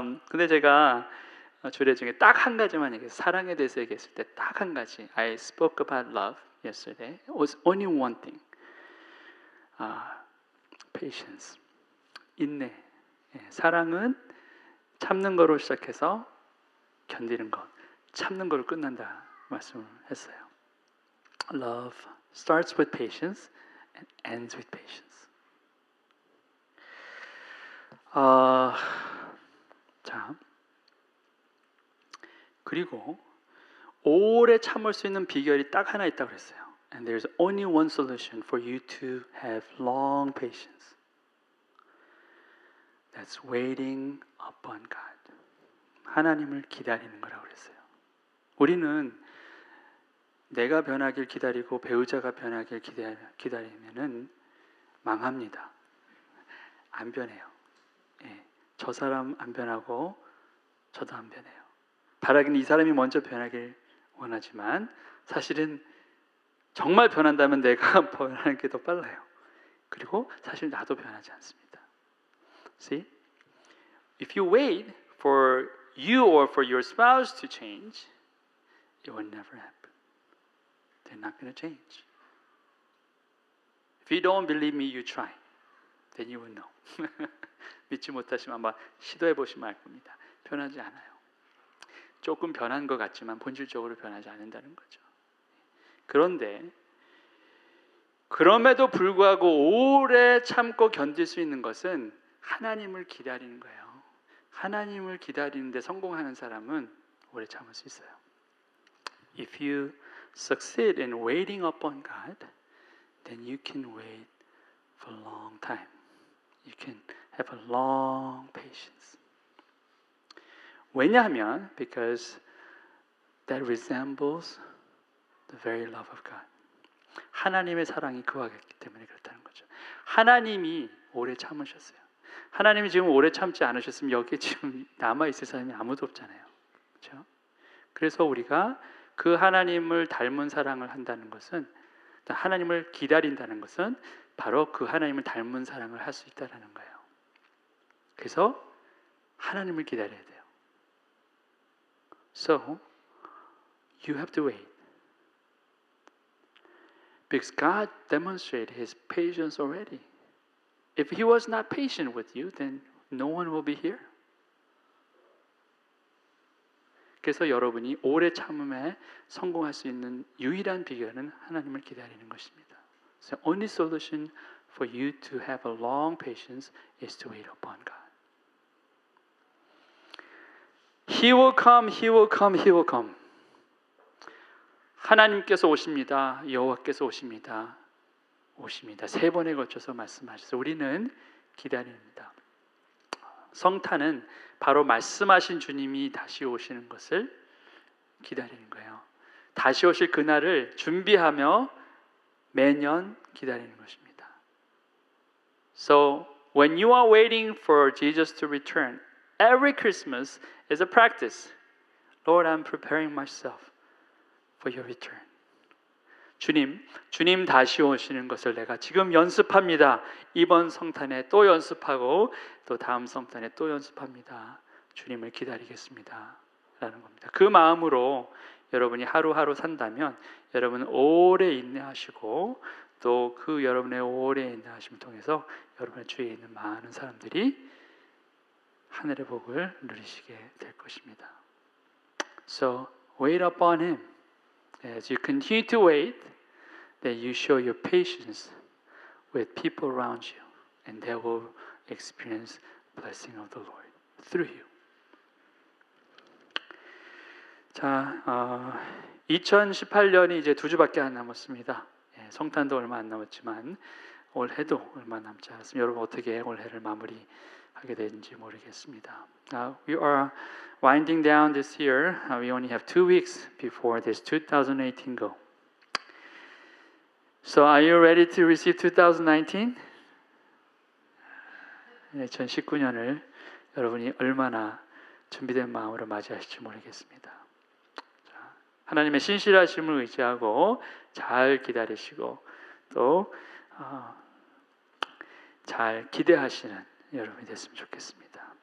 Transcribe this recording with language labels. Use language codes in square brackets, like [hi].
[ko] 근데 제가 주례 중에 딱 한 가지만 얘기해요. 사랑에 대해서 얘기했을 때 딱 한 가지. [en] I spoke about love yesterday. It was only one thing. Patience. 인내. [ko] 사랑은 참는 거로 시작해서 견디는 것, 참는 거로 끝난다 말씀을 했어요. [en] Love starts with patience and ends with patience. [ko] 자, 그리고 오래 참을 수 있는 비결이 딱 하나 있다고 그랬어요. [en] And there's only one solution for you to have long patience. That's waiting upon God. [ko] 하나님을 기다리는 거라고 그랬어요. 우리는 내가 변하길 기다리고 배우자가 변하길 기다리면은 망합니다. 안 변해요. 예, 저 사람 안 변하고 저도 안 변해요. 바라기는 이 사람이 먼저 변하길 원하지만 사실은 정말 변한다면 내가 변하는 게 더 빨라요. 그리고 사실 나도 변하지 않습니다. [en] See? If you wait for you or for your spouse to change, it will never happen. They're not going to change. If you don't believe me, you try. Then you will know. [ko] 믿지 못하시면 한번 시도해 보시면 알 겁니다. 변하지 않아요. 조금 변한 것 같지만 본질적으로 변하지 않는다는 거죠. 그런데 그럼에도 불구하고 오래 참고 견딜 수 있는 것은 하나님을 기다리는 거예요. 하나님을 기다리는데 성공하는 사람은 오래 참을 수 있어요. [en] If you succeed in waiting upon God, then you can wait for a long time. You can have a long patience. [ko] 왜냐하면 [en] because that resembles the very love of God. [ko] 하나님의 사랑이 그와 같기 때문에 그렇다는 거죠. 하나님이 오래 참으셨어요. 하나님이 지금 오래 참지 않으셨으면 여기에 지금 남아있을 사람이 아무도 없잖아요. 그렇죠? 그래서 우리가 그 하나님을 닮은 사랑을 한다는 것은, 하나님을 기다린다는 것은 바로 그 하나님을 닮은 사랑을 할 수 있다는 거예요. 그래서 하나님을 기다려야 돼요. [en] So, you have to wait. Because God demonstrated His patience already. If He was not patient with you, then no one will be here. [ko] 그래서 여러분이 오래 참음에 성공할 수 있는 유일한 비결은 하나님을 기다리는 것입니다. [en] So only solution for you to have a long patience is to wait upon God. He will come, He will come, He will come. [ko] 하나님께서 오십니다. 여호와께서 오십니다. 오십니다. 3번에 걸쳐서 말씀하셔서 우리는 기다립니다. 성탄은 바로 말씀하신 주님이 다시 오시는 것을 기다리는 거예요. 다시 오실 그날을 준비하며 매년 기다리는 것입니다. [en] So when you are waiting for Jesus to return, every Christmas is a practice. Lord, I'm preparing myself for your return. [ko] 주님 다시 오시는 것을 내가 지금 연습합니다. 이번 성탄에 또 연습하고 또 다음 성탄에 또 연습합니다. 주님을 기다리겠습니다. 라는 겁니다. 그 마음으로 여러분이 하루하루 산다면 여러분 오래 인내하시고 또 그 여러분의 오래 인내하심을 통해서 여러분의 주위에 있는 많은 사람들이 하늘의 복을 누리시게 될 것입니다. [en] So wait upon Him. As you continue to wait, then you show your patience with people around you, and they will experience blessing of the Lord through you. [ko] 자, 2018년이 이제 2주밖에 안 남았습니다. 성탄도 얼마 안 남았지만 올해도 얼마 남지 않았습니다. 여러분 어떻게 올해를 마무리하게 되는지 모르겠습니다. [en] We are winding down this year. We only have 2 weeks before this 2018 go. So are you ready to receive 2019? [ko] 2019년을 여러분이 얼마나 준비된 마음으로 맞이하실지 모르겠습니다. 하나님의 신실하심을 의지하고 잘 기다리시고 또 잘 기대하시는 여러분이 됐으면 좋겠습니다.